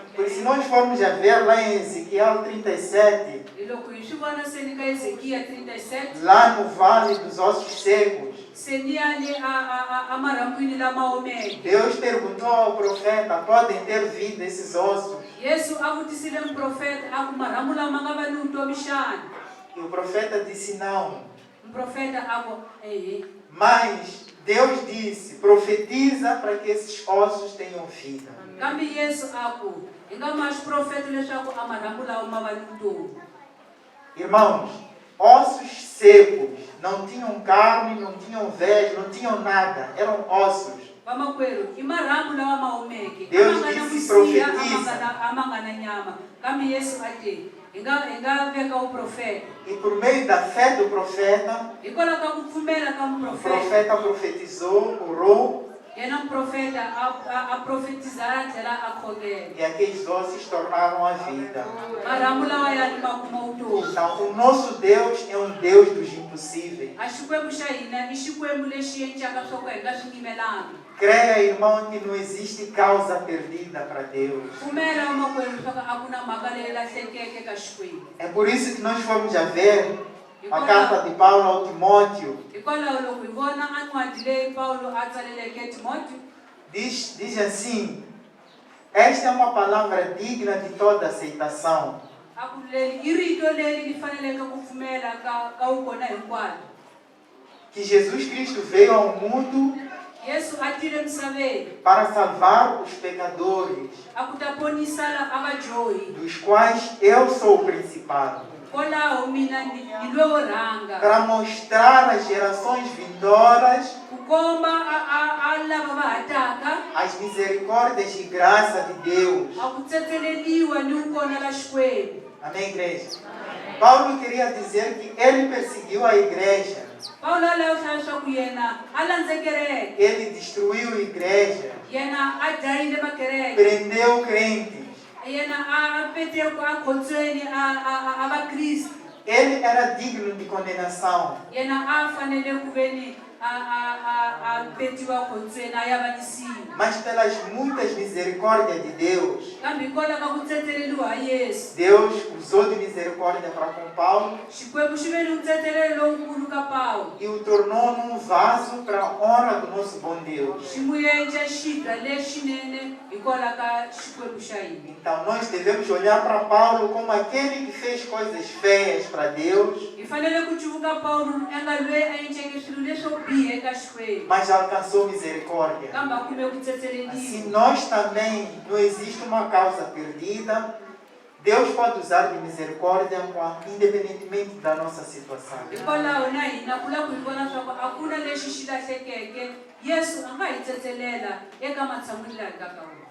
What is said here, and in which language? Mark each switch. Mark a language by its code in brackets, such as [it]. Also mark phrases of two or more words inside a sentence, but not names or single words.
[pt] Porque se nós formos a ver lá em Ezequiel 37, [ts] Hi loko hi swi vona se ni ka Ezekiya 37, [pt] lá no vale dos ossos secos, [ts] se ni ya le a marhambwini lama omeke. [pt] Deus perguntou ao profeta, podem ter vida esses ossos? [ts] Yesu a vutisile muprofeta a ku marhambu lama nga va ni vutomi xana. [pt] E o profeta disse não. [ts] Muprofeta a ku [pt] Mas Deus disse, profetiza para que esses ossos tenham vida. [ts] kambe Yesu a ku Hi nga ma swi profeta leswaku a marhambu lawa ma va ni vutomi. [pt] Irmãos, ossos secos, não tinham carne, não tinham veias, não tinham nada, eram ossos. [ts] Vamakwerhu i marhambu lawa ma humeke. [pt] Deus [ts] A ma nga na [pt] disse, [ts] misiha, [pt] profetiza. [ts] a ma nga na nyama. Kambe Yesu a te hi nga veka o profeta. [pt] E por meio da fé do profeta, [ts] Hikwalaho ka ku pfumela ka [pt] o [ts] muprofeta. [pt] profeta profetizou, orou, [ts] Yena muprofeta a profetizara a tlhela a khongela. [pt] e aqueles ossos tornaram a vida. [ts] Marhambu lawa ya ni ma kuma vutomi. [pt] Então, o nosso Deus é um Deus dos impossíveis. [ts] A Xikwembu xa hina i Xikwembu lexi endlaka swo ka hi nga swi yimelanga. [pt] Creia, irmão, que não existe causa perdida para Deus. [ts] Pfumela vamakwerhu leswaku a ku na mhaka leyi lahlekeke ka Xikwembu. [pt] É por isso que nós fomos a ver a carta de Paulo ao Timóteo. [ts] Hikwalaho loko hi vona a ncwadi leyi Paulo a tsaleleke Timóteo, [pt] Diz assim: esta é uma palavra digna de toda aceitação. [ts] a ku leri i rito leri li faneleke ku pfumela ka wukona hinkwayo. [pt] Que Jesus Cristo veio ao mundo [ts] Yesu a tile misaveni [pt] para salvar os pecadores, [ts] a ku ta ponisa a vadyohi, [pt] dos quais eu sou o principal. [ts] kwalaho mina ni loyi wo rhanga [pt] Para mostrar às gerações vindouras [ts] ku komba a lava va ha taka [pt] as misericórdias e graça de Deus. [ts] a ku tsetseleliwa ni wukona ka Xikwembu. [pt] Amém, igreja? Paulo queria dizer que ele perseguiu a igreja, [ts] Paulo a lava hlaya leswaku yena a landze kereke, [pt] ele destruiu igrejas, [ts] yena a dlayile makereke, [pt] prendeu crentes. [ts] yena a pete a khotsweni a vakriste, [pt] Ele era digno de condenação, [ts] yena a fanele ku veni a petiwa khotsweni a yavanisiwa. [pt] mas pelas muitas misericórdias de Deus, [ts] Kambe hikwalaho ka ku tsetseleliwa ha Yesu, [pt] Deus usou de misericórdia para com Paulo [ts] Xikwembu xi ve ni ntsetselelo lowukulu ka Paulo, [pt] e o tornou num vaso para a honra do nosso bom Deus. [ts] xi n'wi endla xidla lexinene hikwalaho ka Xikwembu xa hina. [pt] Então nós devemos olhar para Paulo como aquele que fez coisas feias para Deus, [ts] Hi fanele ku cuvuka Paulo a nga loyi a endleke swilo leswo biha eka Xikwembu, [pt] mas alcançou misericórdia. [ts] kambe a kume ku [pt] Assim [ts] tsetseleliwa. [pt] nós também, não existe uma causa perdida. Deus pode usar de misericórdia independentemente da nossa situação. [ts] Hikwalaho na hina ku la ku hi vona leswaku a ku na lexi xi lahlekeke, Yesu a nga hi tsetselela eka matshan'wini laha hi nga ka wona.